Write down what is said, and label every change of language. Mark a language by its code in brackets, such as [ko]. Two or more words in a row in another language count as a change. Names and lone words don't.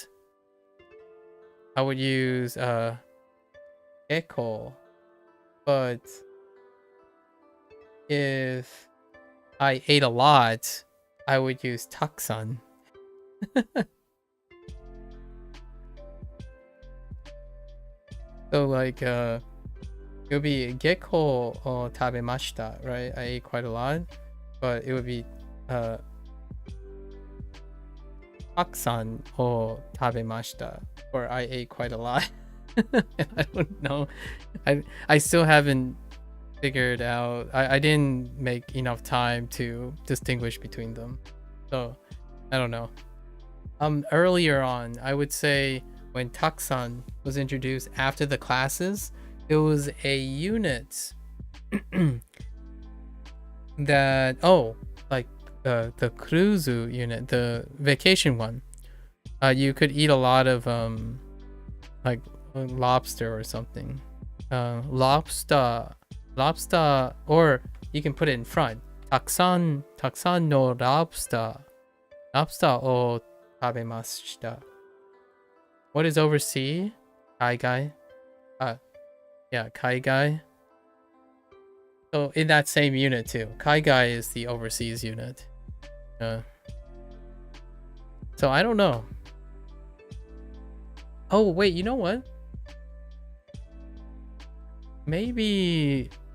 [en] I would use echo, but if I ate a lot, I would use taksan. So like it would be [ja] けっこう を 食べました, [en] right? I ate quite a lot, but it would be [ja] たくさん を 食べました, [en] or I ate quite a lot. I don't know. I still haven't figured out. I didn't make enough time to distinguish between them, so I don't know. Earlier on, I would say when taksan was introduced after the classes, it was a unit that like the cruise unit, the vacation one, You could eat a lot of like lobster or something. Lobster, or you can put it in front. [ja] たくさん の ロブスター を 食べました. [en] What is oversea? Kaigai. Yeah, kaigai. So in that same unit too. Kaigai is the overseas unit. So I don't know. Oh wait, you know what? Maybe.